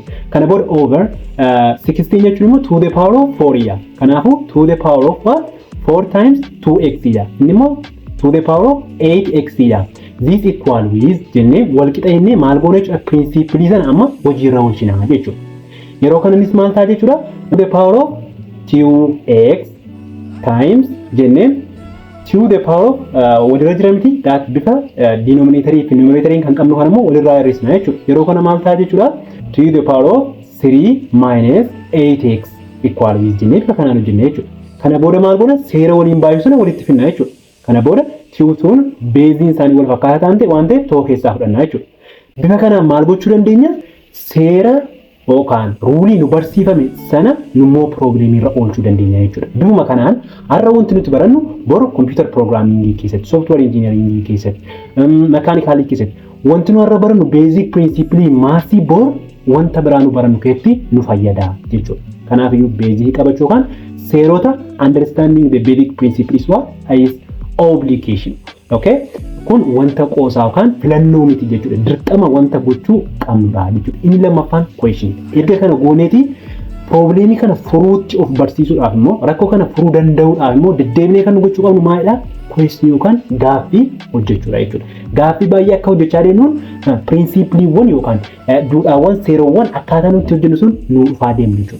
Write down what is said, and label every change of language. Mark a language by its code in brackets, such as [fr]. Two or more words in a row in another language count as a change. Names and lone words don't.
[om] Kana booda over 16 jechuun immoo [en] to the power of 4 [om] dha. [en] Kanaafuu to the power of what? [om] 4 times 2x dha. Inni immoo [en] to the power of 8x [om] dha. [en] This equal with [om] jennee wal qixa jennee maal goone jechuudha? Principle sana amma hojiirra oolchina jechuudha. Yeroo kananis maal ta'a jechuudha? [en] To the power of 2x times [om] jennee [en] to the power of [om] walirra jira miti that bifa denominatorii fi numeratoriin kan qabnu kanammoo walirraa hir'isna jechuudha. Yeroo kana maal ta'a jechuudha? [en] To the power of 3 minus 8x equal with [om] jennee bifa kanaan hojjenne jechuudha. Kana booda maal goona? Seera waliin baay'isuu sana walitti finna jechuudha. Kana booda tiwutuun beeziin isaanii wal fakkaataa ta'an waan ta'eef too keessaa fudhanna jechuudha. Bifa kanaan maal gochuu dandeenya? Seera yookaan ruulii nu barsiifame sana nummoo piroogireemii irra oolchuu dandeenya jechuudha. Bifuma kanaan har'a wanti nuti barannu boru kompiitar piroogiraamingii keessatti, sooftiweer injiinaringii keessatti, mekaanikaalii keessatti wanti nu har'a barannu beezik pirinsipilii maasii boru wanta biraa nu barannu keessatti nu fayyada jechuudha. Kanaaf iyyuu beezikii qabachuu yookaan seerota [en] understanding the basic principles is obligation. [om] Okay? Kun wanta qoosaa yookaan filannoo miti jechuudha. Dirqama wanta gochuu qabnudha jechuudha. Inni lammaffaan question. Erga kana gooneeti probleemii kana furuutti of barsiisuudhaaf immoo rakkoo kana furuu danda'uudhaaf immoo deddeebinee kan gochuu qabnu maalidha? Question yookaan gaaffii hojjechuudha jechuudha. Gaaffii baay'ee akka hojjechaa deemnuun pirinsipiliiwwan yookaan duudhaawwan seerawwan akkaataa nuti hojjennu sun nu dhufaa deemu jechuudha.